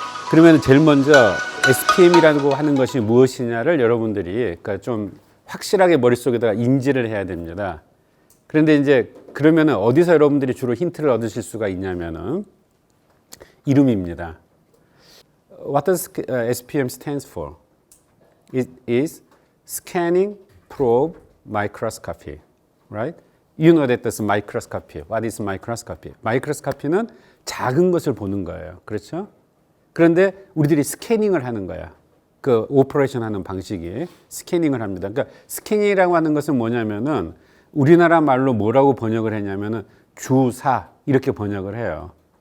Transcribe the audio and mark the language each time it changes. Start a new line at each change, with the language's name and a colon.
Korean: 그러면 제일 먼저 SPM이라고 하는 것이 무엇이냐를 여러분들이 그러니까 좀 확실하게 머릿속에다가 인지를 해야 됩니다. 그런데 이제 그러면은 어디서 여러분들이 주로 힌트를 얻으실 수가 있냐면은 이름입니다.
English: What does SPM stands for? It is Scanning Probe Microscopy, right? You know that that's microscopy. What is microscopy?
Korean: 마이크로스코피는 작은 것을 보는 거예요. 그렇죠? 그런데 우리들이 스캐닝을 하는 거야. 그 오퍼레이션 하는 방식이 스캐닝을 합니다. 그러니까 스캐닝이라고 하는 것은 뭐냐면은 우리나라 말로 뭐라고 번역을 했냐면은 주사 이렇게 번역을 해요.